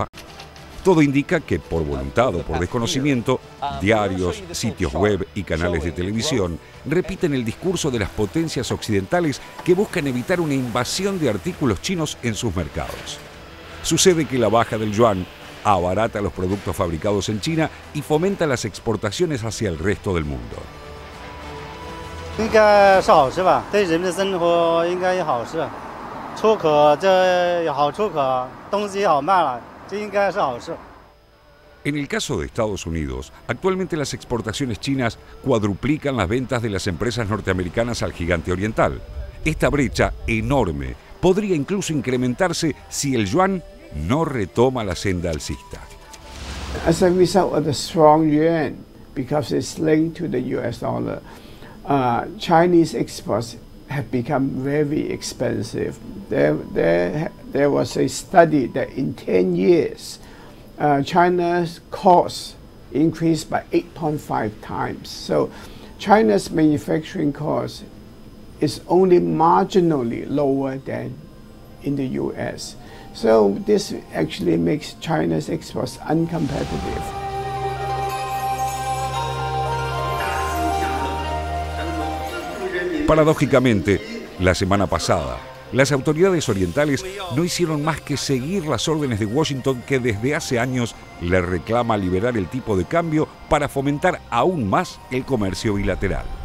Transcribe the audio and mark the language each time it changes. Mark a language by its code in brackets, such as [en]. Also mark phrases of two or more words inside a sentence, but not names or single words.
[es] Todo indica que, por voluntad o por desconocimiento, diarios, sitios web y canales de televisión repiten el discurso de las potencias occidentales que buscan evitar una invasión de artículos chinos en sus mercados. Sucede que la baja del yuan abarata los productos fabricados en China y fomenta las exportaciones hacia el resto del mundo. [zh] 应该是好事吧，对人民的生活应该有好事。出口这有好出口，东西也好卖了，这应该是好事。 [es] En el caso de Estados Unidos, actualmente las exportaciones chinas cuadruplican las ventas de las empresas norteamericanas al gigante oriental. Esta brecha enorme podría incluso incrementarse si el yuan no retoma la senda alcista. [en] As a result of the strong yuan, because it's linked to the US dollar, Chinese exports have become very expensive. There was a study that in 10 years, China's costs increased by 8.5 times. So China's manufacturing cost is only marginally lower than in the US. So this actually makes China's exports uncompetitive. [es] Paradójicamente, la semana pasada, las autoridades orientales no hicieron más que seguir las órdenes de Washington, que desde hace años le reclama liberar el tipo de cambio para fomentar aún más el comercio bilateral.